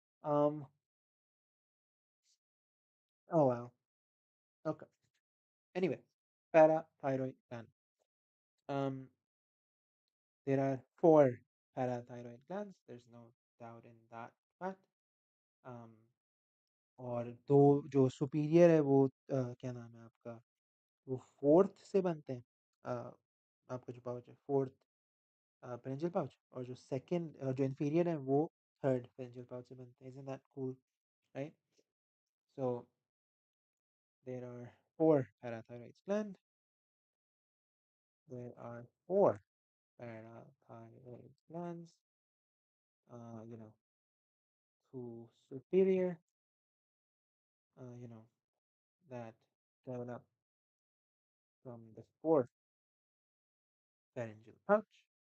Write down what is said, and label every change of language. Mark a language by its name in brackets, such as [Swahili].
[English] Um. Oh wow. Okay. Anyway, parathyroid gland. Um. There are four parathyroid glands. There's no doubt in that fact. Um. [Hindi] और दो जो superior है वो क्या नाम है आपका, वो फोर्थ से बनते हैं, आपका जो पाउच है फोर्थ पेरेंजियल पाउच, और जो सेकंड जो इंफीरियर है वो थर्ड पेरेंजियल पाउच से बनते हैं. [English] Isn't that cool, right? So there are four parathyroid gland. There are four parathyroid glands. You know, two superior. You know, that develop from the fourth pharyngeal pouch,